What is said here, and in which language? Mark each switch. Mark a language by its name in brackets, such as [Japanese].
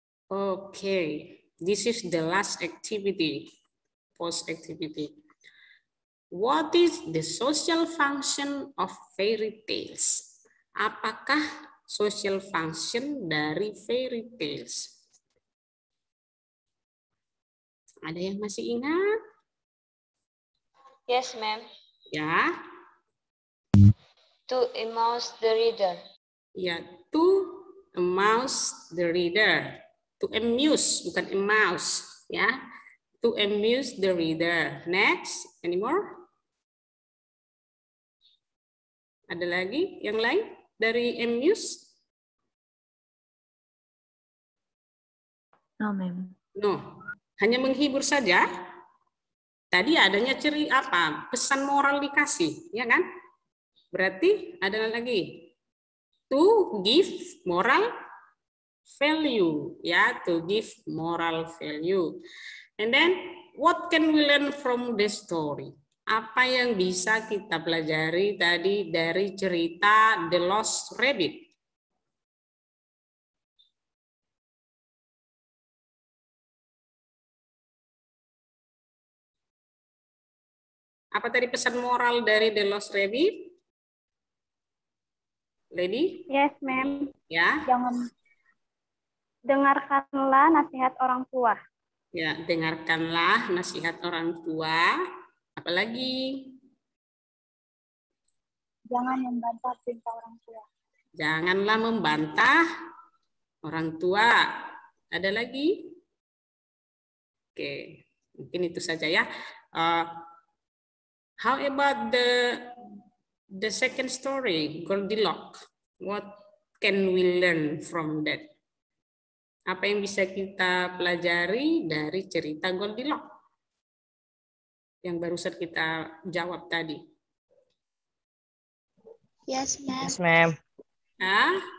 [English] Okay, this is the last activity, post-activity. What is the social function of fairy tales? [Indonesian] Apakah social function dari fairy tales? Ada yang masih ingat? [English] Yes, ma'am. [Indonesian] Ya. [English] To amuse the reader. Ya, to amuse the reader. To amuse, bukan amouse. Ya. To amuse the reader. Next, any more? [Indonesian] Ada lagi yang lain dari amuse? [English] No, ma'am. [Indonesian] No. Hanya menghibur saja. Tadi adanya pesan moral dikasih, ya kan? Berarti ada lagi [English] to give moral value, ya, to give moral value. And then what can we learn from the story? [Indonesian] Apa yang bisa kita pelajari tadi dari cerita The Lost Rabbit? Apa tadi pesan moral dari The Lost Rabbit? Lady? [English] Yes, ma'am. [Indonesian] Ya. Dengarkanlah nasihat orang tua. Ya, dengarkanlah nasihat orang tua. Apalagi? Jangan membantah perintah orang tua. Janganlah membantah orang tua. Ada lagi? Oke, mungkin itu saja ya. [English] How about the second story, Goldilocks? What can we learn from that? [Indonesian] Apa yang bisa kita pelajari dari cerita Goldilocks yang barusan kita jawab tadi? [English] Yes, ma'am. Yes, ma'am. Hah?